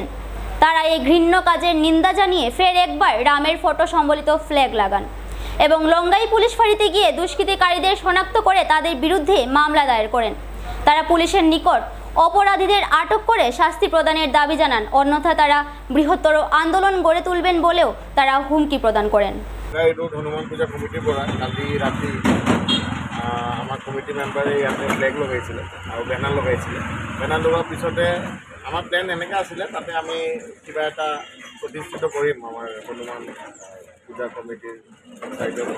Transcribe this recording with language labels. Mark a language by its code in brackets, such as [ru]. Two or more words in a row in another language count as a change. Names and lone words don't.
[bn] তারা এই ঘৃণ্য কাজের নিন্দা জানিয়ে ফের একবার রামের ফটো সম্বলিত ফ্ল্যাগ লাগান এবং লঙ্গাই পুলিশ ফাঁড়িতে গিয়ে দুষ্কৃতিকারীদের শনাক্ত করে তাদের বিরুদ্ধে মামলা দায়ের করেন। তারা পুলিশের নিকট অপরাধীদের আটক করে শাস্তি প্রদানের দাবি জানান, অন্যথা তারা বৃহত্তর আন্দোলন গড়ে তুলবেন বলেও তারা হুমকি প্রদান করেন। [as] রোড হনুমান পূজা কমিটিৰ পৰা কালি ৰাতি আমাৰ [en] committee member [as] ইয়াতে ফ্লেগ লগাইছিলে আৰু বেনাৰ লগাইছিলে। বেনাৰ লগোৱাৰ পিছতে আমাৰ প্লেন এনেকৈ আছিলে, তাতে আমি কিবা এটা প্ৰতিষ্ঠিত কৰিম আমাৰ হনুমান পূজা কমিটিৰ চাইডৰ পৰা।